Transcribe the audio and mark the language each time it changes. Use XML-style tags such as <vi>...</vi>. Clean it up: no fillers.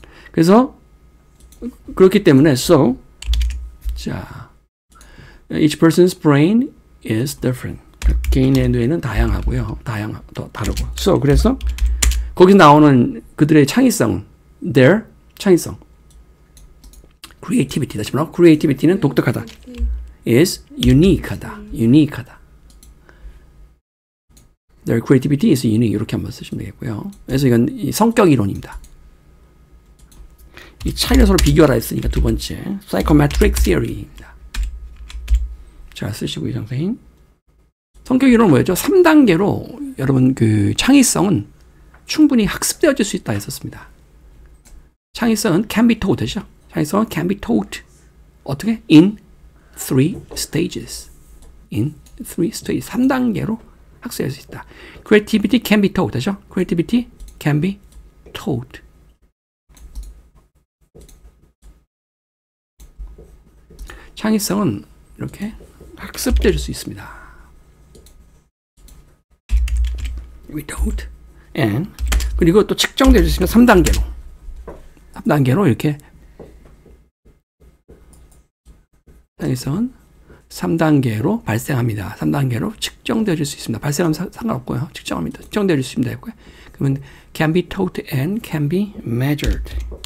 <ko>그래서 그렇기 때문에</ko> <en>so 자 each person's brain is different.</en> <ko>개인의 뇌는 다양하고요. 다르고. so 그래서 거기 나오는 그들의 창의성, their 창의성, creativity 다시 말하면 creativity는 독특하다.</ko> <en>is unique하다. Their creativity is unique.</en> <ko>이렇게 한번 쓰시면 되겠고요. 그래서 이건 이 성격 이론입니다. 이 차이를 서로 비교하라 했으니까 두 번째 psychometric theory입니다. 자, 쓰시고요, 선생님. 성격 이론은 뭐였죠? 3단계로 여러분 그 창의성은 충분히 학습되어질 수 있다 했었습니다. 창의성은</ko> <en>can be taught</en> <ko>죠. 창의성은 can be taught. 어떻게?</ko> <en>In 3 stages.</en> <ko>3단계로 학습할 수 있다.</ko> <en>Creativity can be taught.</en> <ko>그죠?</ko> <en>Creativity can be taught.</en> <ko>창의성은 이렇게 학습될 수 있습니다. Without and 그리고 또 측정될 수 있으면 3단계로 이렇게 창의성은 3단계로 발생합니다. 3단계로 측정되어질 수 있습니다. 발생하면 상관없고요. 측정합니다. 측정되어질 수 있습니다. 그러면</ko> <en>can be taught and can be measured.</en>